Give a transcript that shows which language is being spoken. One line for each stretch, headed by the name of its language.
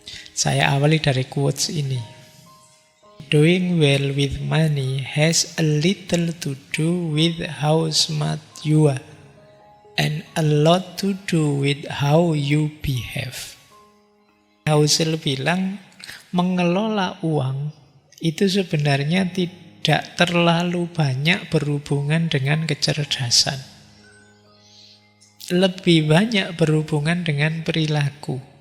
Indonesian: Saya awali dari quotes ini.
English: Doing well with money has a little to do with how smart you are and a lot to do with how you behave.
Indonesian: Housel bilang mengelola uang itu sebenarnya tidak terlalu banyak berhubungan dengan kecerdasan. Lebih banyak berhubungan dengan perilaku.